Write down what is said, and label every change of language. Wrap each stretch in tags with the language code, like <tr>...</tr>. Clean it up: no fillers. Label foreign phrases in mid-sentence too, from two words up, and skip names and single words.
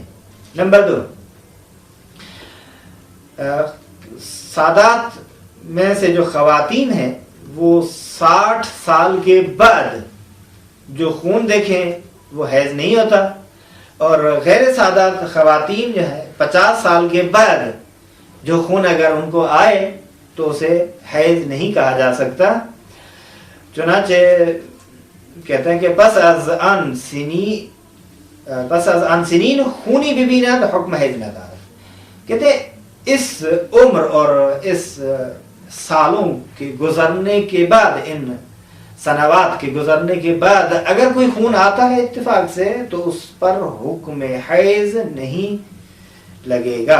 <ur>نمبر 2، سادات میں سے جو خواتین ہیں وہ 60 سال کے بعد جو خون دیکھیں وہ حیض نہیں ہوتا، اور غیر سادات خواتین جو ہے 50 سال کے بعد جو خون اگر ان کو آئے تو اسے حیض نہیں کہا جا سکتا۔ چنانچہ کہتے ہیں کہ</ur> <fa>پس از ان سنین خونی ببینند حکم حیض ندارد۔</fa> <ur>کہتے ہیں اس عمر اور اس سالوں کے گزرنے کے بعد، ان سنوات کے گزرنے کے بعد اگر کوئی خون آتا ہے اتفاق سے تو اس پر حکم حیض نہیں لگے گا۔</ur>